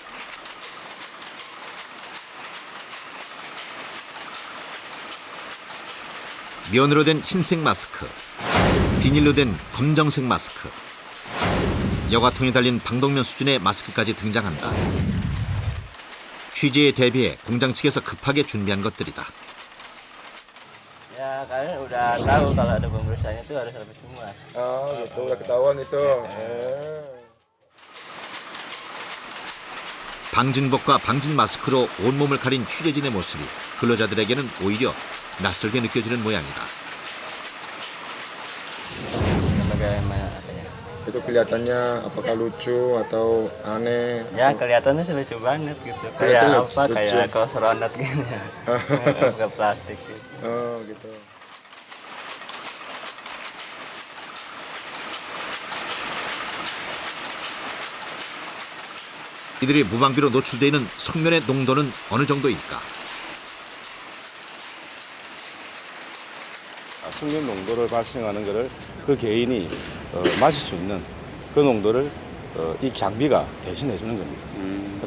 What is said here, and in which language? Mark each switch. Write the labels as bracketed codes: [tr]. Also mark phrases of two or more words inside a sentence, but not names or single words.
[ko] 면으로 된 흰색 마스크, 비닐로 된 검정색 마스크, 여과통에 달린 방독면 수준의 마스크까지 등장한다. 취재에 대비해 공장 측에서 급하게 준비한 것들이다. [id] Ya kalian udah tahu kalau ada pemeriksaannya itu harus habis semua. Oh gitu, udah ketahuan itu. [ko] 방진복과 방진 마스크로 온몸을 가린 취재진의 모습이 근로자들에게는 오히려 낯설게 느껴지는 모양이다. [id] Bagaimana katanya? Itu kelihatannya apakah lucu atau aneh? Ya kelihatannya sih lucu banget gitu. Kelihatan Kayak apa? lucu. Kayak kosronat gitu. Bukan plastik gitu. Oh gitu. [ko] 이들이 무방비로 노출되어 있는 석면의 농도는 어느 정도일까? 석면 농도를 발생하는 것을 그 개인이 마실 수 있는 그 농도를 이 장비가 대신해 주는 겁니다.